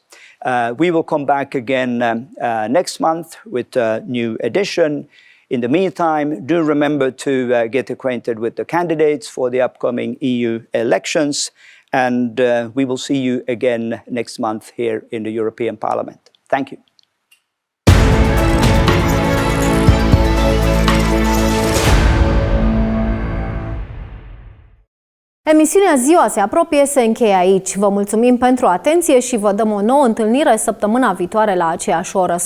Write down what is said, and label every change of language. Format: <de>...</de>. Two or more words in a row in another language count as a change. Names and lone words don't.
<en>We will come back again next month with a new edition. In the meantime, do remember to get acquainted with the candidates for the upcoming EU elections, and we will see you again next month here in the European Parliament. Thank you.</en> <ro>Emisiunea Ziua se apropie, se încheie aici. Vă mulțumim pentru atenție și vă dăm o nouă întâlnire săptămâna viitoare la aceeași oră.</ro>